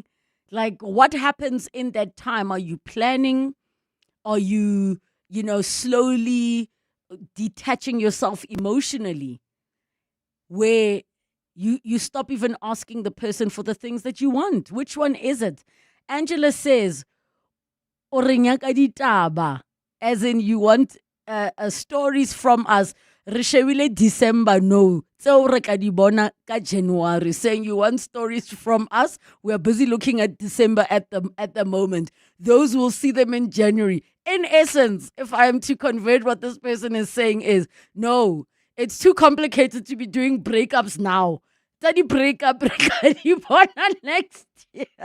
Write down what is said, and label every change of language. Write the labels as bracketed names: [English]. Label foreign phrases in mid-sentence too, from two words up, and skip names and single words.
[English] Like, what happens in that time? Are you planning? Are you, slowly detaching yourself emotionally, where you stop even asking the person for the things that you want? Which one is it? Angela says, [Southern Sotho] "O re nyaka ditaba," [English] as in you want stories from us. [Southern Sotho] Re shebile December, no. Tseo re ka di bona ka January, [English] saying you want stories from us. We are busy looking at December at the moment. Those will see them in January. In essence, if I am to convert what this person is saying is, no, it's too complicated to be doing breakups now. Study breakup next year.